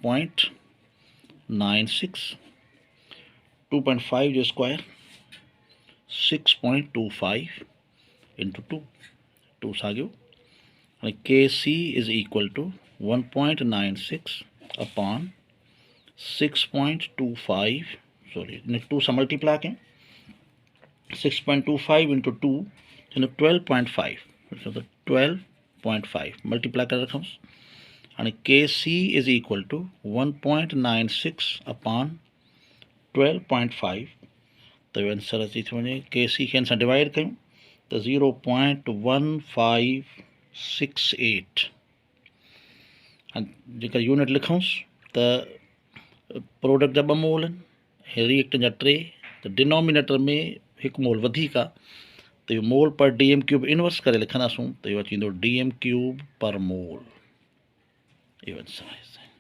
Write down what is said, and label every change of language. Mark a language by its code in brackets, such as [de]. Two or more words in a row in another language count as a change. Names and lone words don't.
[en] 1.96 2.5 जो square 6.25 into 2 साॻियो Kc is equal to 1.96 upon 6.25 sorry 2 [ur] سے ملٹی پلائی کریں [en] 6.25 into 2 [sd] 12.5 12.5 मल्टीप्लाई कर रखूँ हाणे [en] Kc is equal to 1.96 upon 12.5 [sd] तो आंसर अची थो वञे Kc खे हिन सां डिवाइड कयूं तो 0.1568 जेका यूनिट लिखूंसि त प्रोडक्ट जा 2 मोल आहिनि रिएक्टेंट जा 3 तो डिनोमिनेटर में 1 मोल वधीक आहे तो इहो [en] mole per dm³ inverse [sd] करे लिखंदासूं तो इहो अची वेंदो [en] dm³ per mole [sd] इहो आंसर आहे.